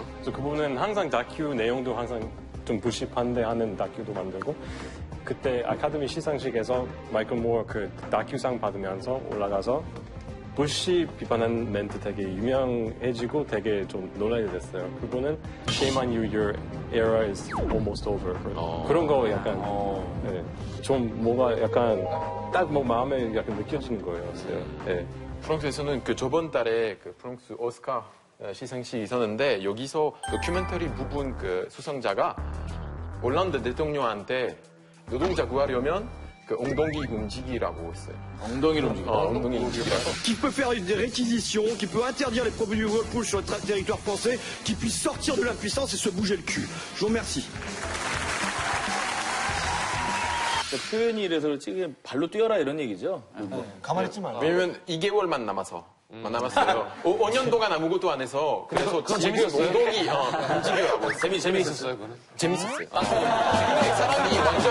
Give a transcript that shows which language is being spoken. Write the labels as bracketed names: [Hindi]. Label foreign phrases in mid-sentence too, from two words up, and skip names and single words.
[Korean] 그래서 그분은 항상 다큐 내용도 항상 좀 부시 반대하는 다큐도 만들고 그때 아카데미 시상식에서 마이클 모어 그 다큐상 받으면서 올라가서 부시 비판한 멘트 되게 유명해지고 되게 좀 논란이 됐어요. [English] 그분은 Shame on you, your era is almost over. [Korean] 그런 거 약간 네, 좀 뭐가 약간 딱 뭐 마음에 약간 느껴지는 거예요. 네. 프랑스에서는 그 저번 달에 그 프랑스 오스카 시상식이 있었는데 여기서 다큐멘터리 부분 그 수상자가 올란드 대통령한테 노동자 구하려면 그 엉덩이 움직이라고 했어요. 엉덩이를 움직이라. 엉덩이 움직이라고. [French] Qui peut faire des réquisitions, qui peut interdire les produits Whirlpool sur le territoire français, qui puisse sortir de l'impuissance et se bouger le cul. Je vous remercie. [Korean] 그러니까 표현이 이래서 그렇지 그냥 발로 뛰어라 이런 얘기죠. 가만히 있지 말라. 왜냐면 2개월만 남았어요. 5년 동안 아무것도 안 해서 그래서 그건 지금 재밌었어요? 운동이 움직여라고. 재미있었어요, 그거는? 재밌었어요. 사람이 완전